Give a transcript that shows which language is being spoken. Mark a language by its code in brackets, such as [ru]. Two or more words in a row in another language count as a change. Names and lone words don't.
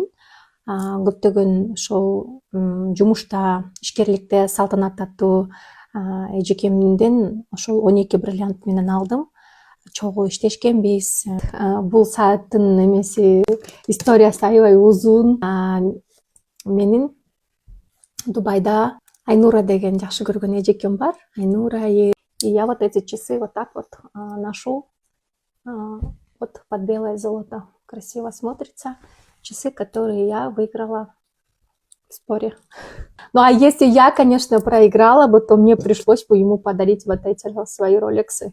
[ky] Көптөгөн ошол жумушта, ишкерликте салтанат аттуу эжекемден ошол 12 бриллиант менен алдым. Чогуу иштешкенбиз. Бул сааттын эмеси историясы аябай узун. Менин Дубайда Айнура деген жакшы көргөн эжекем бар. Айнура. [ru] Я вот эти часы вот так вот ношу. Вот под белое золото. Красиво смотрится. Часы, которые я выиграла в споре. Ну а если я, конечно, проиграла бы, то мне пришлось бы ему подарить вот эти свои роликсы.